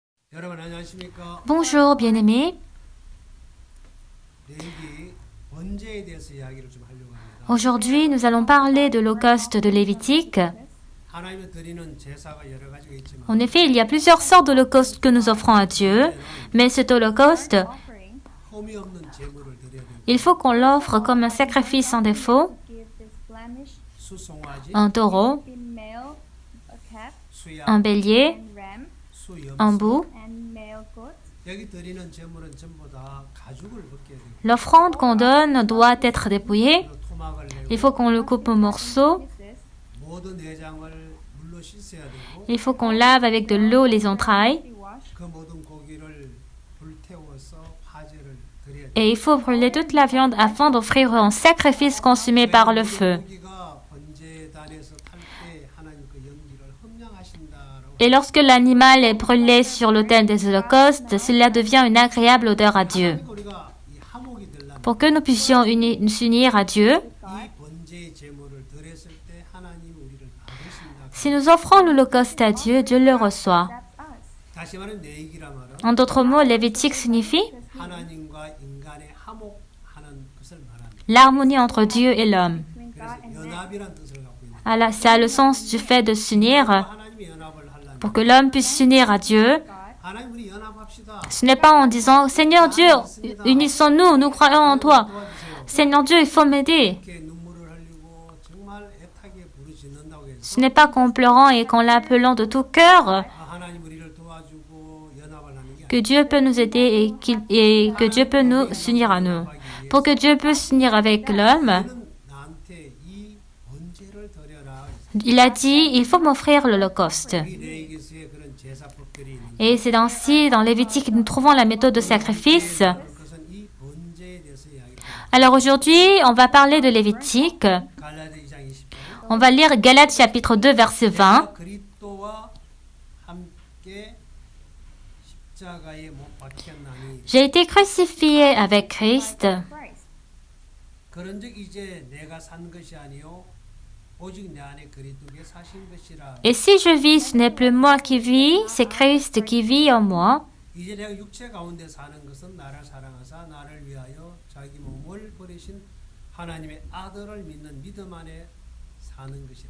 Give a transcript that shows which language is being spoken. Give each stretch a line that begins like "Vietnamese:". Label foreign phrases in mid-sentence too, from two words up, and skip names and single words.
Korean: 여러분 안녕하십니까?
French: Bonjour, bien-aimés.
Korean: 레위기 번제에 대해서 이야기를 좀 하려고 합니다.
French: Aujourd'hui, nous allons parler de l'holocauste de Lévitique.
Korean: 하나님이 드리는 제사가 여러 가지가 있지만
French: En effet, il y a plusieurs sortes d'holocaustes que nous offrons à Dieu, mais cet holocauste,
Korean: 흠이 없는 제물을 드려야 됩니다.
French: il faut qu'on l'offre comme un sacrifice sans défaut,
Korean: 수송아지,
French: un taureau,
Korean: 수양,
French: un bélier,
Korean: 수염.
French: un bouc.
Korean: 여기 드리는 제물은 전부 다 가죽을 벗겨야 돼요.
French: L'offrande qu'on donne doit être dépouillée.
Korean: 그리고 토막을 내고
French: Il faut qu'on le coupe en morceaux.
Korean: 모든 내장을 물로 씻어야 되고
French: Il faut qu'on lave avec de l'eau les entrailles.
Korean: 그 모든 고기를 불태워서 화제를 드려야 돼요.
French: Et il faut brûler toute la viande afin d'offrir un sacrifice consumé par le feu.
Korean: 고기가 번제단에서 탈 때 하나님 그 연기를 흠양하신다라고.
French: Et lorsque l'animal est brûlé sur l'autel des holocaustes, cela devient une agréable odeur à Dieu.
Korean: 그러니까 우리가 이 화목이 되려면
French: Pour que nous puissions s'unir à Dieu,
Korean: 이 번제의 제물을 드렸을 때 하나님 우리를 받으신다.
French: si nous offrons l'holocauste à Dieu, Dieu le reçoit.
Korean: 다시 말하면 내익이라 말은
French: En d'autres mots, Lévitique signifie
Korean: 하나님과 인간의 화목하는 것을 말합니다.
French: l'harmonie entre Dieu et l'homme.
Korean: 그래서 연합이란 뜻을 갖고 있는.
French: Alors, ça a le sens du fait de s'unir.
Korean: 하나님이 연합을 하려면
French: Pour que l'homme puisse s'unir à Dieu,
Korean: 하나님 우리 연합합시다.
French: ce n'est pas en disant Seigneur Dieu, unissons-nous, nous croyons en toi.
Korean: 도와주세요.
French: Seigneur Dieu, il faut m'aider.
Korean: 이렇게 눈물을 흘리고 정말 애타게 부르짖는다고 해서
French: Ce n'est pas qu'en pleurant et qu'en l'appelant de tout cœur
Korean: 하나님 우리를 도와주고 연합을 하는 게
French: que Dieu peut nous aider et que Dieu peut nous s'unir à nous. Pour que Dieu puisse s'unir avec l'homme,
Korean: 너는 나한테 이 번제를 드려라.
French: il a dit, il faut m'offrir l'holocauste.
Korean: 이 레위기서에 그런 제사법들이 있는
French: Et c'est ainsi, dans Lévitique, que nous trouvons la méthode de sacrifice.
Korean: 것은 이 번제에 대해서 이야기합니다.
French: Alors aujourd'hui, on va parler de Lévitique.
Korean: 갈라디아 2장 20절.
French: On va lire Galates chapitre 2, verset 20.
Korean: 그리스도와 함께 십자가에 못 박혔나니
French: J'ai été crucifié avec Christ.
Korean: 그런즉 이제 내가 산 것이 아니요 오직 내 안에 그리스도께 사신 것이라.
French: Et si je vis, ce n'est plus moi qui vis, c'est Christ qui vit en moi.
Korean: 이제 내가 육체 가운데 사는 것은 나를 사랑하사 나를 위하여 자기 몸을 버리신 하나님의 아들을 믿는 믿음 안에 사는 것이라.